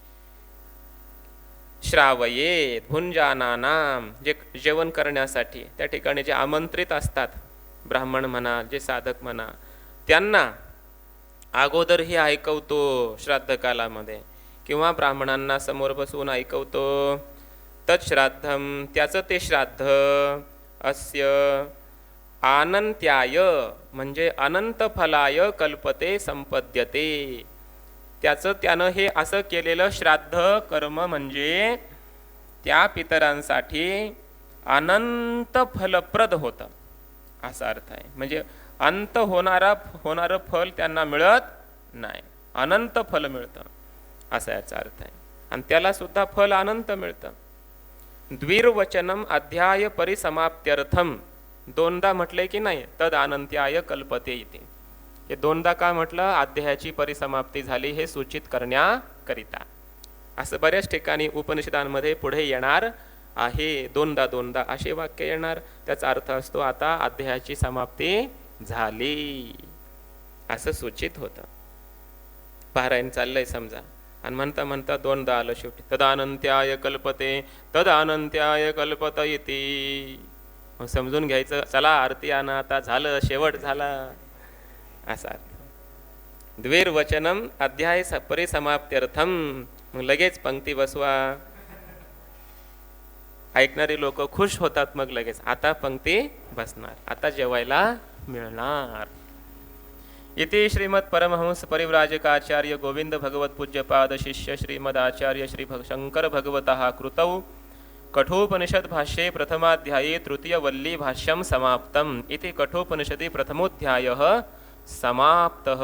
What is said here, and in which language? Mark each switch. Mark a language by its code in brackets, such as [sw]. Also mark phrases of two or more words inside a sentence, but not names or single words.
[sa] श्रावयेत भुंजानानाम, [mr] जे जेवण करण्यासाठी त्या ठिकाणी जे आमंत्रित असतात, ब्राह्मण म्हणा, जे साधक म्हणा, त्यांना अगोदरही ऐकवतो श्राद्ध कालामध्ये, किंवा ब्राह्मणांना समोर बसवून ऐकवतो. तत्श्राद्धम त्याचं ते श्राद्ध, [sa] अस्य आनंत्याय [mr] म्हणजे [sa] अनंत फलाय कल्पते संपद्यते, [mr] त्याचं त्यानं हे असं केलेलं श्राद्ध कर्म म्हणजे त्या पितरांसाठी अनंत फलप्रद होतं, असा अर्थ आहे. म्हणजे अंत होणारं फल त्यांना मिळत नाही, अनंत फल मिळतं, असा याचा अर्थ आहे. आणि त्याला सुद्धा फल अनंत मिळतं. [sa] द्विर्वचनम अध्याय परिसमाप्त्यर्थम, [mr] दोनदा म्हटलंय की नाही, [sa] तद अनंत्याय कल्पते इथे. [mr] हे दोनदा का म्हटलं, अध्यायाची परिसमाप्ती झाली हे सूचित करण्याकरिता. असं बऱ्याच ठिकाणी उपनिषदांमध्ये पुढे येणार आहे, दोनदा दोनदा असे वाक्य येणार. त्याचा अर्थ असतो आता अध्यायाची समाप्ती झाली, असं सूचित होतं. पारायण चाललंय समजा, आणि म्हणता म्हणता दोनदा आलं शेवटी, [sa] तदानंत्याय कल्पते, तदानंत्याय कल्पत इति. [mr] मग समजून घ्यायचं, चला आरती आणा, आता झालं, शेवट झाला, असा अर्थ. [sa] द्विर्वचनम अध्याय परिसमाप्त्यर्थम, [mr] मग लगेच पंक्ती बसवा. ऐकणारी लोक खुश होतात, मग लगेच आता पंक्ती बसणार, आता जेवायला मिळणार. [sa] इति श्रीमद परमहंस परिव्राजकाचार्य गोविंद भगवत पूज्यपाद शिष्य श्रीमद आचार्य श्री शंकर भगवतः कृतौ कठोपनिषद भाष्ये प्रथमाध्याये तृतीय वल्ली भाष्यम समाप्तम. इति कठोपनिषदि प्रथमोध्यायः समाप्तः.